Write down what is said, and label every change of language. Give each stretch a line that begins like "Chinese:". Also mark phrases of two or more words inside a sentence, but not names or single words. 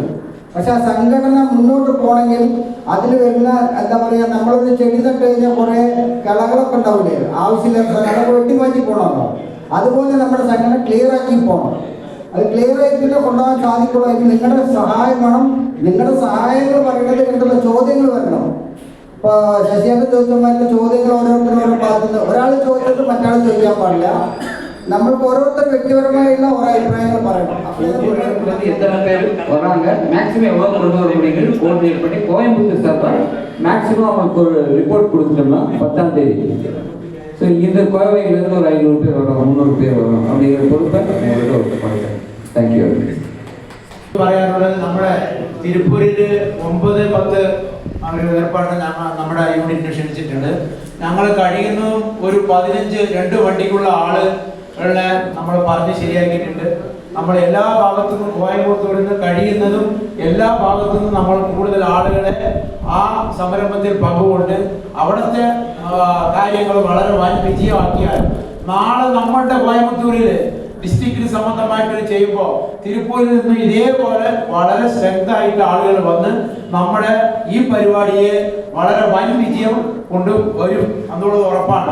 Malayalam: പക്ഷെ ആ സംഘടന മുന്നോട്ട് പോകണമെങ്കിൽ അതിൽ വരുന്ന എന്താ പറയുക, നമ്മളൊരു ചെടി നട്ട് കഴിഞ്ഞാൽ കുറേ കളകളൊക്കെ ഉണ്ടാവില്ലേ, ആവശ്യമില്ലാത്ത അതൊക്കെ വെട്ടിമാറ്റി പോകണമല്ലോ. അതുപോലെ നമ്മുടെ സംഘടന ക്ലിയർ ആക്കി പോകണം. അത് ക്ലിയർ ആയിട്ട് കൊണ്ടുപോകാൻ സാധിക്കുള്ളൂ. അതിന് നിങ്ങളുടെ സഹായം വേണം. നിങ്ങളുടെ സഹായങ്ങൾ പറയുന്നത് കേട്ടുള്ള ചോദ്യങ്ങൾ വരണം. ഇപ്പോൾ ശശിയേട്ടൻ ചോദിച്ചമാരുടെ ചോദ്യങ്ങൾ ഓരോരുത്തരോരോ ഭാഗത്തുനിന്ന് ഒരാൾ ചോദിച്ചിട്ട് മറ്റാൾ ചോദിക്കാൻ പാടില്ല.
Tamil: நம்மளுக்கு ஒருத்தர் വ്യക്തിപരമായ ஒரு அபிப்பிராயங்கள் പറയണം. எத்தனை பேர் வராங்க, மேக்ஸிமம் எவ்வளோ கொண்டு வர முடியுங்கிறது கோஆர்டினேட் பண்ணி கோயம்புத்தூர் சார்பாக மேக்ஸிமம் அவங்களுக்கு ஒரு ரிப்போர்ட் கொடுத்துட்டோம்னா 10ஆம் தேதி. ஸோ இந்த கோவையிலேருந்து ஒரு 500 பேர் வரும், 300 பேர் வரும் அப்படிங்கிற பொறுப்பை உங்கள்கிட்ட ஒருத்தர்.
English: Thank you.
Malayalam: പറയാനുള്ളത്, നമ്മുടെ തിരുപ്പൂരിൽ 9-10 അവർ ഏർപ്പാട് നമ്മുടെ യൂണിറ്റിന് ക്ഷണിച്ചിട്ടുണ്ട്. ഞങ്ങൾ കഴിയുന്ന ഒരു 15 2 വണ്ടിക്കുള്ള ആളുകളെ നമ്മൾ പറഞ്ഞ് ശരിയാക്കിയിട്ടുണ്ട്. നമ്മൾ എല്ലാ ഭാഗത്തു നിന്നും കോയമ്പത്തൂരിൽ നിന്ന് കഴിയുന്നതും എല്ലാ ഭാഗത്തു നിന്നും നമ്മൾ കൂടുതൽ ആളുകളെ ആ സംരംഭത്തിൽ പങ്കുകൊണ്ട് അവിടുത്തെ കാര്യങ്ങൾ വളരെ വൻ വിജയമാക്കിയാൽ നാളെ നമ്മളുടെ കോയമ്പത്തൂരിൽ ഡിസ്ട്രിക്റ്റിൽ സംബന്ധമായിട്ട് ചെയ്യുമ്പോൾ തിരുപ്പൂരിൽ നിന്ന് ഇതേപോലെ വളരെ സ്ട്രെങ്ത് ആയിട്ട് ആളുകൾ വന്ന് നമ്മുടെ ഈ പരിപാടിയെ വളരെ വൻ വിജയം കൊണ്ടുവരും എന്നുള്ളത് ഉറപ്പാണ്.